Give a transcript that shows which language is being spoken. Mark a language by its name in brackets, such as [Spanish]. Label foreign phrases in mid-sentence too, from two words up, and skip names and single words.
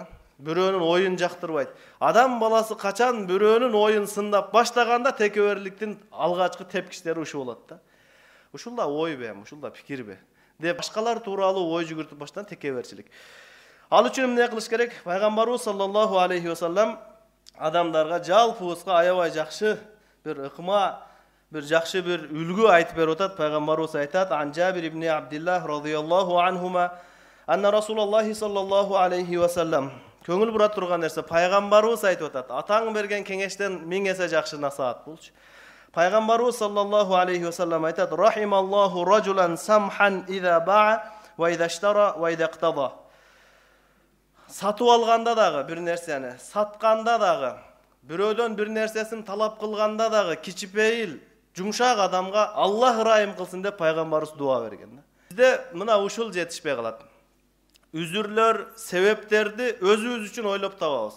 [Kyrgyz] Бирөөнүн оюн жактырбайт. Адам баласы качан бирөөнүн оюн сындап баштаганда текеберликтин алгачкы тепкичтери ушул болот да. Ушул да ойбу, ушул да пикирби деп башкалар тууралуу ой жүгүртүп баштан текеберчилик. Ал үчүн эмне кылыш керек? Пайгамбарыбыз [Arabic] صلى الله عليه وسلم [Kyrgyz] адамдарга жалпыбызга аябай жакшы бир ыкма, бир жакшы бир үлгү айтып берип атат. Пайгамбарыбыз айтат: [Arabic] "عن جابر بن عبد الله رضي الله عنهما أن رسول الله صلى الله عليه وسلم." [Kyrgyz] Көңүл бура турган нерсе, пайгамбарыбыз айтып атат. Атаң берген кеңештен 1000 эсе жакшы насаат болчу. Пайгамбарыбыз [Arabic] صلى الله عليه وسلم [Kyrgyz] айтат: [Arabic] "رحم الله رجلا سمحا إذا باع وإذا اشترى وإذا اقتضى." [Kyrgyz] Сатып алганда дагы бир нерсени, сатканда дагы, бирөөдөн бир нерсесин талап кылганда дагы кичипейил, жумшак адамга Аллах ырайым кылсын деп пайгамбарыбыз дуа берген. Бизде мына ушул жетишпей калат. Үзүрлөр, себептерди өзүбүз үчүн ойлоп табабыз.